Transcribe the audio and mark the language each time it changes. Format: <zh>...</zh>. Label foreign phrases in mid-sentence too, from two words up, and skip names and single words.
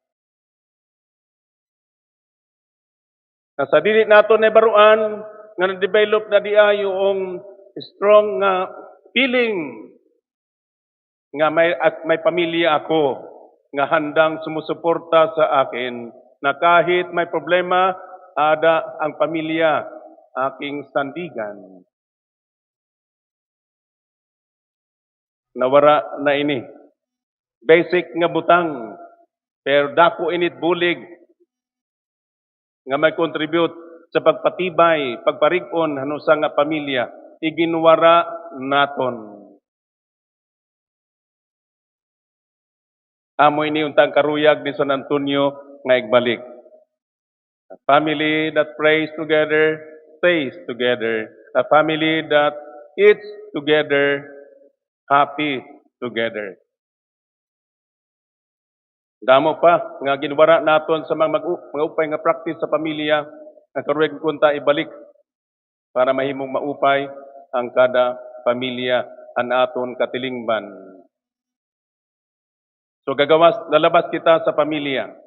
<tl>Sa dili nato na baruan, nga na-develop na diya yung strong nga feeling nga may pamilya ako, nga handang sumusuporta sa akin, na kahit may problema,</tl> <war>ada ang pamilya,</war> <tl>aking sandigan.</tl> <war>nawara na ini. Basic nga butang, pero dako init bulig nga may contribute sa pagpatibay, pagparig-on hanusa nga pamilya, iginwara naton. Amoy ni untang karuyag ni San Antonio nga igbalik.</war> <en>A family that prays together, stays together. A family that eats together, happy together.</en> <war>Damo pa nga ginwara naton sa mga upay nga practice sa pamilya nga karuyag kunta ibalik para mahimong maupay ang kada pamilya an aton katilingban.</war> <tl>So lalabas kita sa pamilya.</tl>